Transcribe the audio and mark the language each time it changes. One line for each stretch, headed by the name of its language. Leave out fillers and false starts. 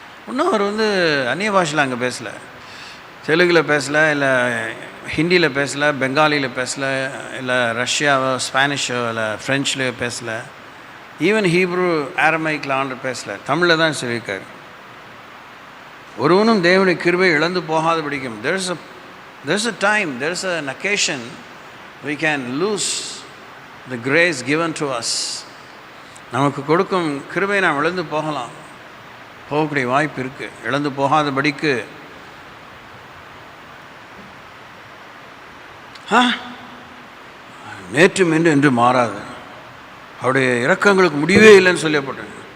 Tamil: இன்னும் அவர் அந்நிய பாஷையில் அங்கே பேசலை, தெலுங்கில் பேசலை, இல்லை ஹிந்தியில் பேசலை, பெங்காலியில் பேசலை, இல்லை ரஷ்யாவோ ஸ்பானிஷோ இல்லை ஃப்ரெஞ்சிலையோ பேசலை, ஈவன் ஹீப்ரு ஆரமைக்கில் ஆண்டர் பேசலை, தமிழில் தான் சொல்லியிருக்காரு. ஒருவனும் தேவனுடைய கிருபை இழந்து போகாதபடிக்கும்.
English: there's a time, there's an occasion we can lose the grace given to us.
Tamil: நமக்கு கொடுக்கும் கிருபையை நாம் இழந்து போகக்கூடிய வாய்ப்பு இருக்குது. இழந்து போகாதபடிக்கு நேற்றும் என்று மாறாது, அவருடைய இரக்கங்களுக்கு முடிவே இல்லைன்னு சொல்லப்பட்டது.